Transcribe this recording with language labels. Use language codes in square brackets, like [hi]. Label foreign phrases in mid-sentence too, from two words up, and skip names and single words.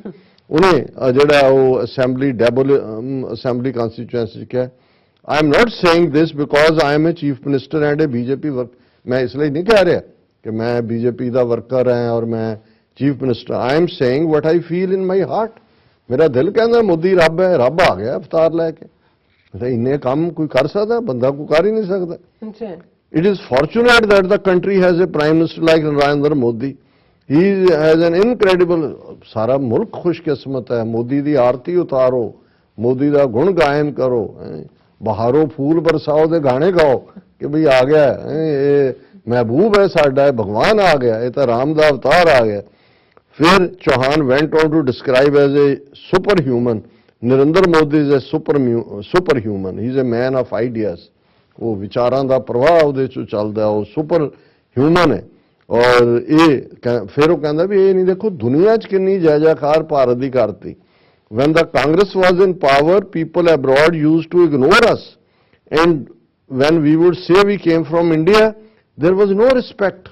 [pa] ਉਹਨੇ ਜਿਹੜਾ ਉਹ [en] assembly constituency [pa] ਕਿਹਾ [en] I am not saying this because I am a chief minister and a BJP work. [pa] ਮੈਂ ਇਸ ਲਈ ਨਹੀਂ ਕਹਿ ਰਿਹਾ ਕਿ ਮੈਂ ਬੀਜੇਪੀ ਦਾ ਵਰਕਰ ਹਾਂ ਔਰ ਮੈਂ ਚੀਫ ਮਿਨਿਸਟਰ। [en] I am saying what I feel in my heart. [pa] ਮੇਰਾ ਦਿਲ ਕਹਿੰਦਾ ਮੋਦੀ ਰੱਬ ਹੈ, ਰੱਬ ਆ ਗਿਆ ਅਵਤਾਰ ਲੈ ਕੇ। ਤੇ ਇੰਨੇ ਕੰਮ ਕੋਈ ਕਰ ਸਕਦਾ? ਬੰਦਾ ਕੋਈ ਕਰ ਹੀ ਨਹੀਂ ਸਕਦਾ। ਜੀ [en] It is fortunate that the country has a prime minister like Narendra Modi. He has an incredible, [hi] सारा मुल्क खुशकिस्मत है। [pa] ਮੋਦੀ ਦੀ ਆਰਤੀ ਉਤਾਰੋ, ਮੋਦੀ ਦਾ ਗੁਣ ਗਾਇਨ ਕਰੋ, ਬਹਾਰੋਂ ਫੂਲ ਬਰਸਾਓ ਦੇ ਗਾਣੇ ਗਾਓ ਕਿ ਭਈ ਆ ਗਿਆ ਇਹ ਮਹਿਬੂਬ ਹੈ ਸਾਡਾ, ਭਗਵਾਨ ਆ ਗਿਆ, ਇਹ ਤਾਂ ਰਾਮ ਦਾ ਅਵਤਾਰ ਆ ਗਿਆ। [en] फिर चौहान went on to describe as a superhuman. Narendra Modi is a superhuman. He is a man of ideas. [pa] ਉਹ ਵਿਚਾਰਾਂ ਦਾ ਪ੍ਰਵਾਹ ਉਹਦੇ ਚੋਂ ਚੱਲਦਾ, ਉਹ [en] super human [pa] ਹੈ। ਔਰ ਇਹ ਫਿਰ ਉਹ ਕਹਿੰਦਾ ਵੀ ਇਹ ਨਹੀਂ ਦੇਖੋ ਦੁਨੀਆ 'ਚ ਕਿੰਨੀ ਜੈ-ਜੈਕਾਰ ਭਾਰਤ ਦੀ ਕਰਤੀ। [en] When the Congress was in power people abroad used to ignore us and when we would say we came from India there was no respect.